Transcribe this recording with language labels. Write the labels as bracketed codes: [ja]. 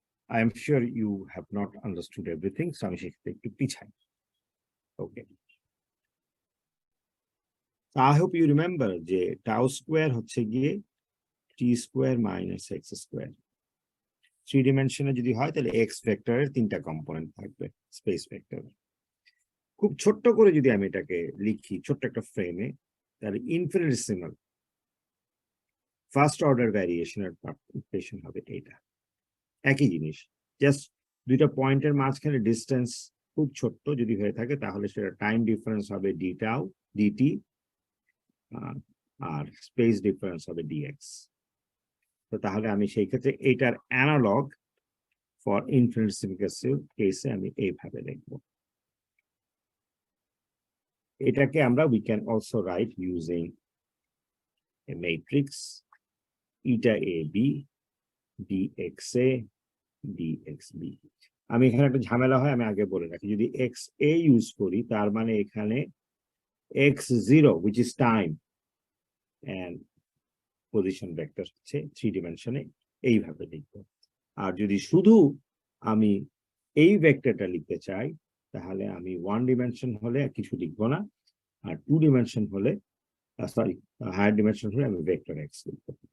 [en] I am sure you have not understood everything, so [bn] আমি সেক্ষেত্রে একটু পিছাই। [en] Okay, I hope you remember যে tau square হচ্ছে গিয়ে t square minus x square. [bn] 3 ডিমেনশনে যদি হয় তাহলে x ভেক্টরের 3টা কম্পোনেন্ট থাকবে স্পেস ভেক্টর। খুব ছোট্ট করে যদি আমি এটাকে লিখি ছোট্ট একটা ফ্রেমে, তাহলে ইনফিনিটেসিমাল ফার্স্ট অর্ডার ভ্যারিয়েশনের ইকুয়েশন হবে এটা। একই জিনিস, জাস্ট দুইটা পয়েন্টের মাঝখানে ডিস্টেন্স খুব ছোট্ট যদি হয়ে থাকে, তাহলে সেটা টাইম ডিফারেন্স হবে d tau dt, আর স্পেস ডিফারেন্স হবে dx। তো তাহলে আমি সেই ক্ষেত্রে এটার অ্যানালগ ফর ইনফিনিটেসিমাল কেসে আমি এইভাবে লিখব। এটাকে আমরা [en] we can also write using a matrix eta AB dxa dxb। [bn] আমি এখানে একটা ঝামেলা হয়, আমি আগে বলে রাখি, যদি xa ইউজ করি তার মানে এখানে x0 [en] which is time and position vector [bn] হচ্ছে 3 ডিমেনশনে এইভাবে লিখব। আর যদি শুধু আমি এই ভেক্টরটা লিখতে চাই, তাহলে আমি 1 ডিমেনশন হলে কিছু লিখব না, আর 2 ডিমেনশন হলে সরি হায়ার ডিমেনশন হলে আমি ভেক্টর এক্স লিখব।